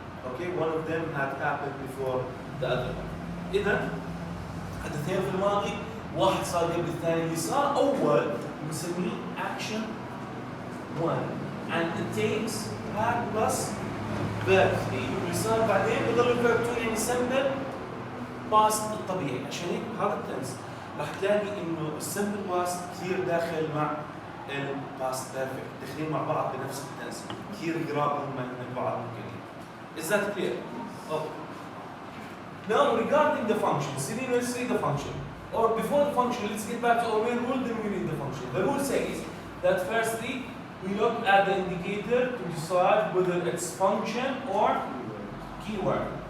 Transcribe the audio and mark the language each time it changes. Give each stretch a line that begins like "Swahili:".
English: Okay, one of them had happened before the other one.
Arabic: إذا حدثين في الماضي، واحد صار قبل الثاني، اللي صار أول بنسميه
English: action 1 and it takes had plus verb 3،
Arabic: واللي صار بعدين بضل الفيرب 2 يعني simple past الطبيعي. عشان هيك بهذا التنس راح تلاقي انه السمبل باست كثير داخل مع الباست بيرفكت، داخلين مع بعض بنفس التنس، كثير قراب هم من بعض ممكن.
English: Is that clear? Okay. Now regarding the function, let's see the function. Or before the function, let's get back to our main rule, then we need the function. The rule says that firstly, we look at the indicator to decide whether it's function or keyword.